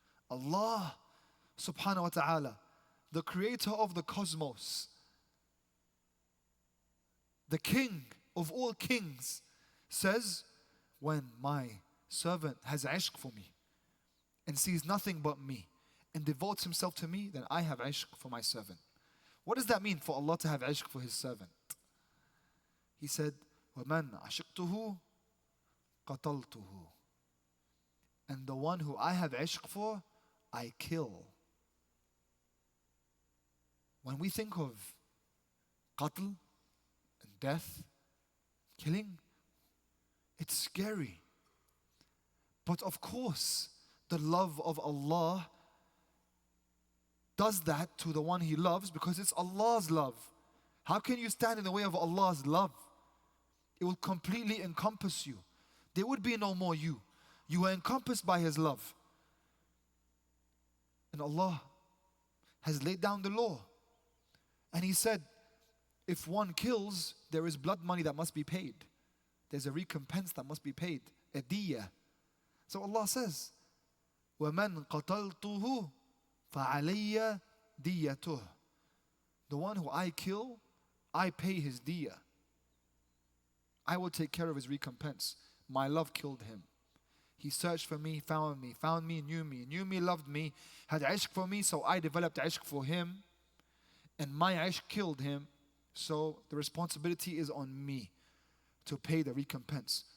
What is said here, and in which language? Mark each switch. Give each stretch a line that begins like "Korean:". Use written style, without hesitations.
English: Allah subhanahu wa ta'ala, the creator of the cosmos, the king of all kings, says, when my servant has ishq for me and sees nothing but me and devotes himself to me, then I have ishq for my servant. What does that mean for Allah to have ishq for his servant? He said,
Arabic: وَمَنْ عَشِقْتُهُ قَتَلْتُهُ.
English: And the one who I have ishq for, I kill. When we think of qatl and death, killing, it's scary. But of course, the love of Allah does that to the one he loves because it's Allah's love. How can you stand in the way of Allah's love? It will completely encompass you. There would be no more you. You are encompassed by his love. And Allah has laid down the law. And he said, if one kills, there is blood money that must be paid. There's a recompense that must be paid, a diya. So Allah says,
Arabic: وَمَنْ قَتَلْتُهُ فَعَلَيَّ دِيَّتُهُ.
English: The one who I kill, I pay his diya. I will take care of his recompense. My love killed him. He searched for me, found me, knew me, loved me, had ishq for me, so I developed ishq for him. And my ishq killed him, so the responsibility is on me to pay the recompense.